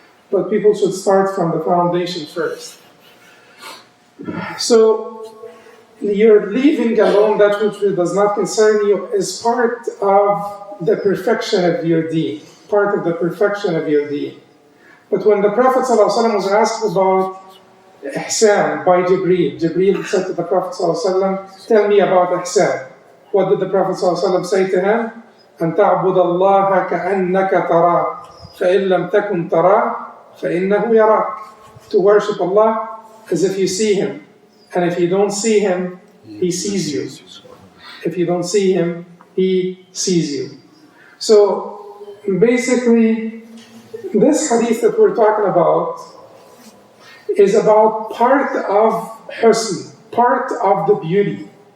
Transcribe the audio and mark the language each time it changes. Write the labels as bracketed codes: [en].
[en] But people should start from the foundation first. So you're leaving alone that which does not concern you is part of the perfection of your deen, part of the perfection of your deen. But when the Prophet ﷺ was asked about Ihsan by Jibreel, Jibreel said to the Prophet ﷺ, tell me about Ihsan. What did the Prophet ﷺ say to him? [ar] أن تعبد الله كأنك تراه فإن لم تكن تراه فإنه يراك. [en] To worship Allah as if you see Him. And if you don't see Him, He sees you. If you don't see Him, He sees you. So basically, this hadith that we're talking about is about part of husn, part of the beauty.